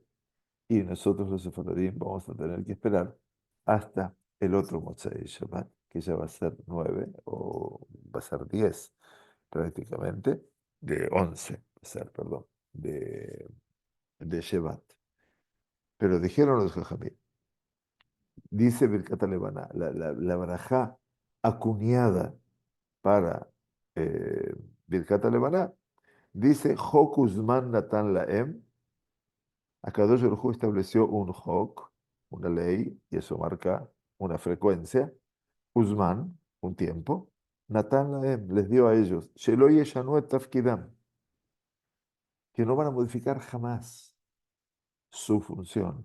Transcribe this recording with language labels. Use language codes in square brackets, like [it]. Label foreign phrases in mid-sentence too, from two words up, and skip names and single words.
[es] Y nosotros los sefaradín vamos a tener que esperar hasta el otro [he] מוצאי שבת, [es] que ya va a ser 9 o va a ser 10 prácticamente, de 11, va a ser, perdón, de Shevat. Pero dijeron los Jajamim, dice [he] ברכת לבנה, [es] la barajá acuñada para eh, Birkat Levaná, dice, [he] חוק וזמן נתן להם, הקדוש ברוך הוא [es] estableció un Hok, una ley, y eso marca una frecuencia, Uzman, un tiempo, [he] נתן להם, [es] les dio a ellos, [he] שלא ישנו את תפקידם, [es] que no van a modificar jamás su función.